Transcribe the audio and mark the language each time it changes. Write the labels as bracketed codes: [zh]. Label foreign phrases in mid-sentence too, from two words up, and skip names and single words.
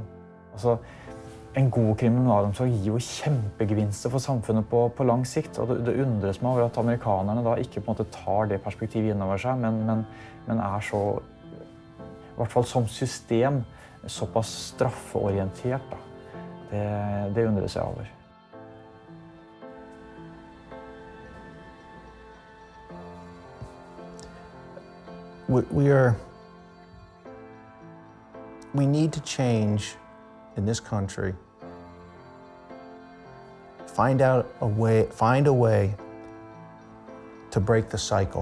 [no] Altså, en god kriminalomsorg gir jo kjempegevinster for samfunnet på lang sikt. Og det undres meg over at amerikanerne da ikke på en måte tar det perspektivet innover seg, men er så, i hvert fall som system, såpass straffeorientert. Da. Det undres jeg over. [en] We need to change in this country. Find a way to break the cycle.